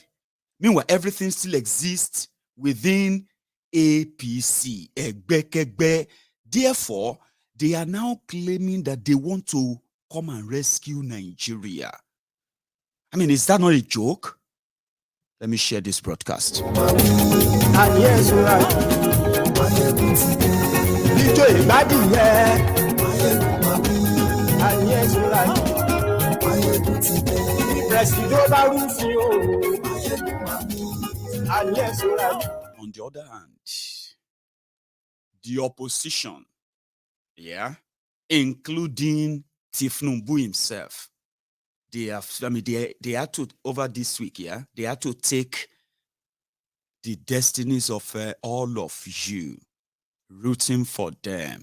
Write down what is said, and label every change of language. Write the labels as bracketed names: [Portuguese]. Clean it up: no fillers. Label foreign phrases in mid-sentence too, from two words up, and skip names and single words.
[English] Meanwhile, everything still exists within APC, Egbekegbe. Therefore, they are now claiming that they want to come and rescue Nigeria. I mean, is that not a joke? Let me share this broadcast. And yes, right. [Yoruba] Ijó ìgbádìyẹ. [English] And yes, right. [Yoruba] Presido bá rúfin o. [English] And yes, right. On the other hand, the opposition, including Tinubu himself, they had to, over this week, they had to take the destinies of all of you, rooting for them.